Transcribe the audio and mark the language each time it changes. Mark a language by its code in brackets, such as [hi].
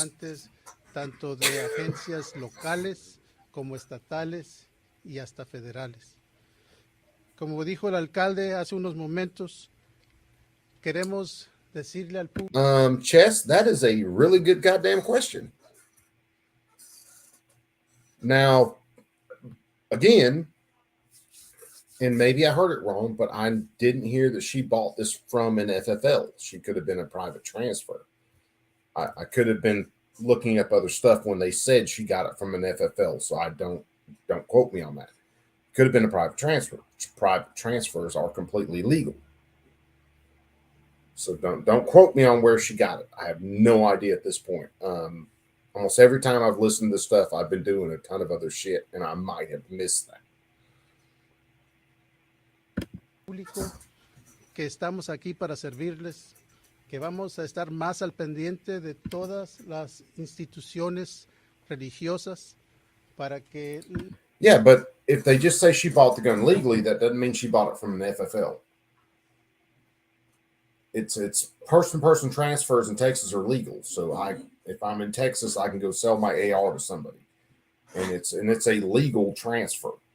[es] representantes tanto de agencias locales como estatales y hasta federales. Como dijo el alcalde hace unos momentos, queremos decirle al público. [en] Chess, that is a really good goddamn question. Now, again, and maybe I heard it wrong, but I didn't hear that she bought this from an FFL. She could have been a private transfer. I could have been looking up other stuff when they said she got it from an FFL, so I don't quote me on that. Could have been a private transfer. Private transfers are completely legal. So don't quote me on where she got it. I have no idea at this point. Almost every time I've listened to this stuff, I've been doing a ton of other shit, and I might have missed that. [es] Público que estamos aquí para servirles, que vamos a estar más al pendiente de todas las instituciones religiosas para que. [en] Yeah, but if they just say she bought the gun legally, that doesn't mean she bought it from an FFL. It's person-to-person transfers in Texas are legal. So if I'm in Texas, I can go sell my AR to somebody, and it's a legal transfer.